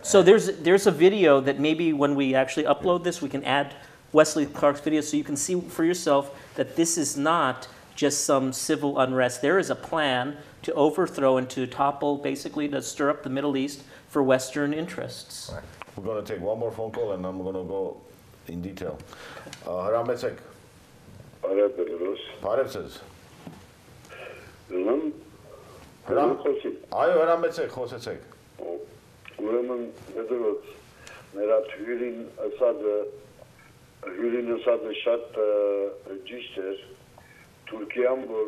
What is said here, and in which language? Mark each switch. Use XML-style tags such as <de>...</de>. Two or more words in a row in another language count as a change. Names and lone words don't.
<en>So there's a video that maybe when we actually upload this, we can add Wesley Clark's video so you can see for yourself that this is not just some civil unrest. There is a plan to overthrow and to topple, basically to stir up the Middle East for Western interests. Right. We're going to take one more phone call and then we're going to go in detail. Ara Metzek. Ara Bedros.</en> <hy>Parevsiz. Ուրեմն խոսի։ Այո, Ara Metzek, խոսեցեք։ Ուրեմն Bedros նրա հյուրին ասածը շատ ճիշտ էր։ Թուրքիան որ</hy>